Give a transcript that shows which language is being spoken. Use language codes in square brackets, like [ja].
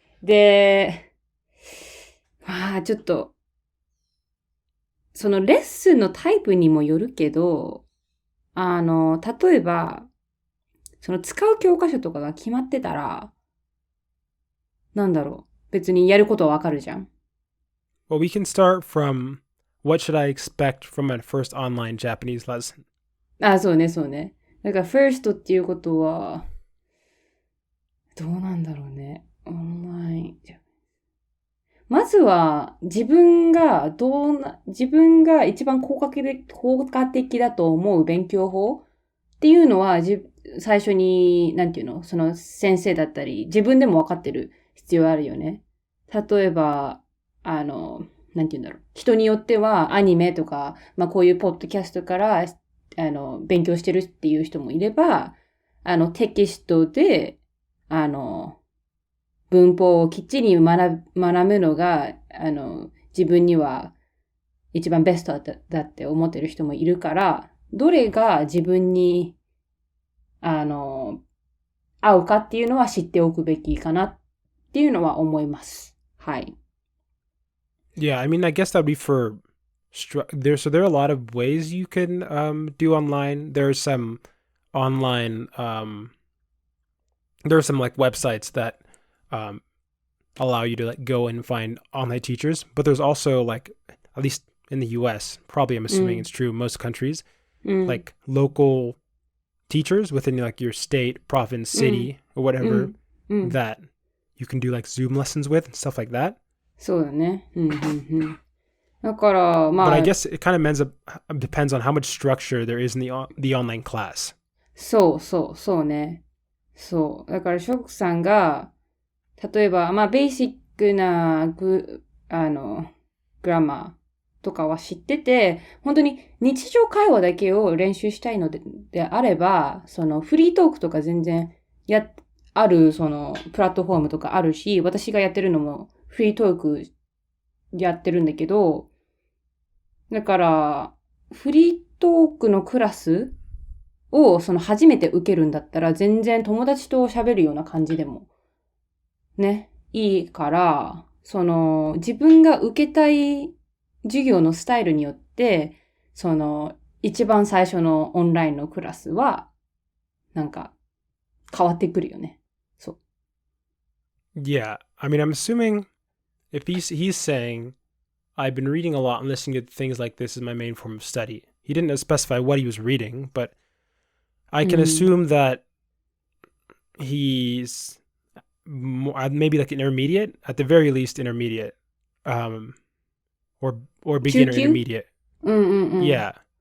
[ja] で、まあちょっと、そのレッスンのタイプにもよるけど、例えば、その使う教科書とかが決まってたら、なんだろう。別にやることはわかるじゃん。 [en] Well, we can start from what should I expect from my first online Japanese lesson? [ja] そうね。だから first っていうことは、どうなんだろうね。オンライン。まずは、自分が一番効果的だと思う勉強法っていうのは、最初に、なんていうの、その先生だったり、自分でも分かってる必要あるよね。例えば、なんていうんだろう。人によってはアニメとか、まあこういうポッドキャストから、勉強してるっていう人もいれば、テキストで、文法をきっちり学ぶのが、自分には一番ベストだって思ってる人もいるから、どれが自分に、合うかっていうのは知っておくべきかなっていうのは思います。はい。 [en] Yeah, I mean, I guess that would be for there are a lot of ways you can do online. There's some online there are some like websites that um allow you to like go and find online teachers, but there's also like at least in the US, probably I'm assuming it's true in most countries, like local teachers within like your state, province, city, or whatever that you can do like Zoom lessons with and stuff like that. [ja] そうだね。だから、まあ。 [en] But I guess it kind of depends on how much structure there is in the online class. [ja] そうね。そう。だから、ショックさんが、例えば、まあ、ベーシックなグラマーとかは知ってて、本当に日常会話だけを練習したいのであれば、そのフリートークとか全然ある、そのプラットフォームとかあるし、私がやってるのもフリートークやってるんだけど、だから、フリートークのクラスをその初めて受けるんだったら、全然友達と喋るような感じでもね、いいから、その自分が受けたい授業のスタイルによって、その一番最初のオンラインのクラスは、なんか変わってくるよね。そう。 [en] Yeah, I mean, I'm assuming if he's saying, I've been reading a lot and listening to things like this is my main form of study. He didn't specify what he was reading, but I can assume that he's maybe like an intermediate, at the very least intermediate, or beginner intermediate. Yeah.